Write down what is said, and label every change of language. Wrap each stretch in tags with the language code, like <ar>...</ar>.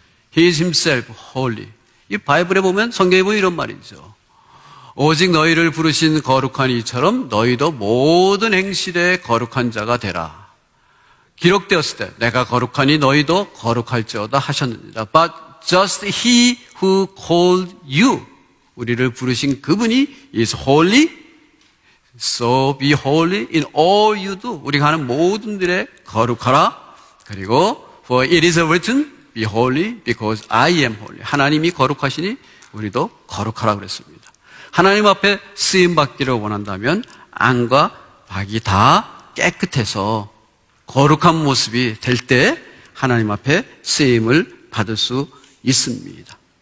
<en>He is himself holy.</en> <ko>이 바이블에 보면, 성경에 보면 이런 말이죠. 오직 너희를 부르신 거룩한 이처럼 너희도 모든 행실에 거룩한 자가 되라. 기록되었을 때 내가 거룩하니 너희도 거룩할지어다 하셨느니라.</ko> <en>But just he who called you,</en> <ko>우리를 부르신 그분이</ko> <en>is holy, so be holy in all you do.</en> <ko>우리가 하는 모든 일에 거룩하라.</ko> <en>그리고 for it is written, be holy because I am holy.</en> <ko>하나님이 거룩하시니 우리도 거룩하라 그랬습니다. 하나님 앞에 쓰임받기를 원한다면 안과 박이 다 깨끗해서 거룩한 모습이 될 때 하나님 앞에 쓰임을 받을 수 있습니다.</ko>